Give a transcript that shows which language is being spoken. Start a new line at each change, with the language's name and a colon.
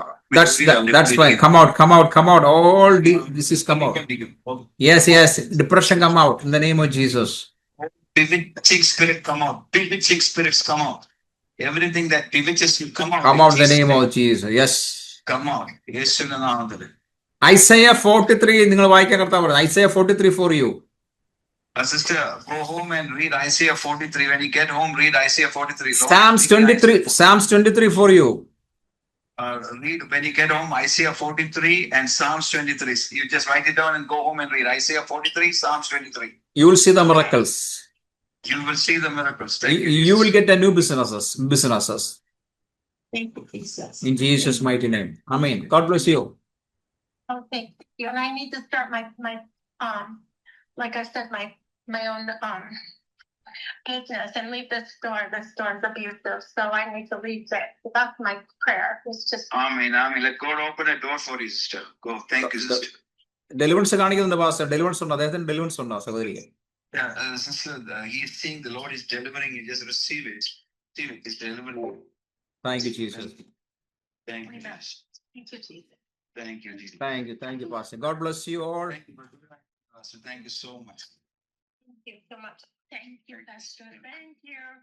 English: That's fine. Come out. All this is come out. Yes. Depression come out in the name of Jesus. Bewitching spirit come out. Bewitching spirits come out. Everything that bewitches you come out. Come out in the name of Jesus. Yes. Come out.
Malayalam: യേശുവിന്റെ നാമത്തിൽ. Isaiah 43 നിങ്ങൾ വായിക്കാൻ കർത്താവ് പറഞ്ഞു.
English: Isaiah 43 for you. Sister, go home and read Isaiah 43. When you get home, read Isaiah 43. Psalms 23 for you. Read when you get home Isaiah 43 and Psalms 23. You just write it down and go home and read Isaiah 43, Psalms 23. You will see the miracles. You will see the miracles. You will get a new businesses. Thank you, Jesus. In Jesus' mighty name. Amen. God bless you. Oh, thank you. And I need to start my like I said, my own business and leave this store. This store is abusive, so I need to leave it. So that's my prayer. It's just. Amen. Let God open a door for you, sister. Go. Thank you, sister.
Malayalam: Deliverance കാണിക്കുന്നുണ്ട് pastor. Deliverance ഉണ്ടോ? അദ്ദേഹത്തിന് deliverance ഉണ്ടോ സഹോദരിക്ക്?
English: Yeah, sister, he is saying the Lord is delivering. You just receive it. Receive it. He's delivering. Thank you, Jesus. Thank you, Jesus. Thank you, Jesus. Thank you, Jesus. Thank you, Pastor. God bless you all. Thank you, Pastor. Thank you so much. Thank you so much. Thank you, Pastor. Thank you.